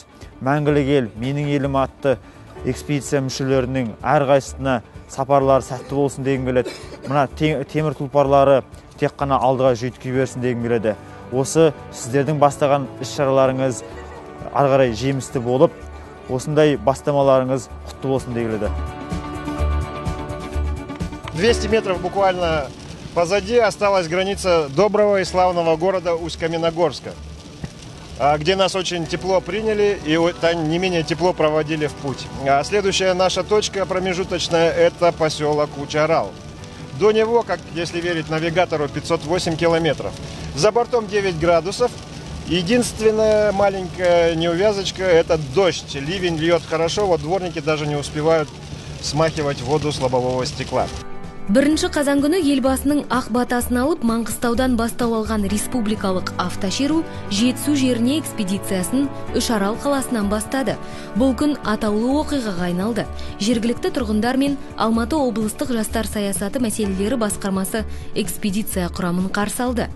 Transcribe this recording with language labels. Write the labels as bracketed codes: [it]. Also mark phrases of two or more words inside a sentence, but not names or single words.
[kk] Мәңгілік ел, менің елім атты экспедиция мүшелерінің әрқайсысына сапарлары сәтті болсын дегім келеді. Мына темір тұлпарлары тек қана алдыға жүйткей берсін дегім келеді. Осы сіздердің бастаған іс-шараларыңыз ары қарай жемісті болып, осындай бастамаларыңыз құтты болсын дегім келеді. [ru] 200 метров буквально позади осталась граница доброго и славного города Усть-Каменогорска, где нас очень тепло приняли и не менее тепло проводили в путь. Следующая наша точка промежуточная – это поселок Учарал. До него, как если верить навигатору, 508 километров. За бортом 9 градусов. Единственная маленькая неувязочка – это дождь. Ливень льет хорошо, вот дворники даже не успевают смахивать воду с лобового стекла. [kk] Бірінші қазан күні елбасының ақ батасын алып Маңғыстаудан бастау алған республикалық автошеру Жетісу жеріне экспедициясын Үшарал қаласынан бастады. Бұл күн атаулы оқиғаға айналды. Жергілікті тұрғындар мен Алматы облыстық жастар саясаты мәселелері басқармасы экспедиция құрамын қарсы алды.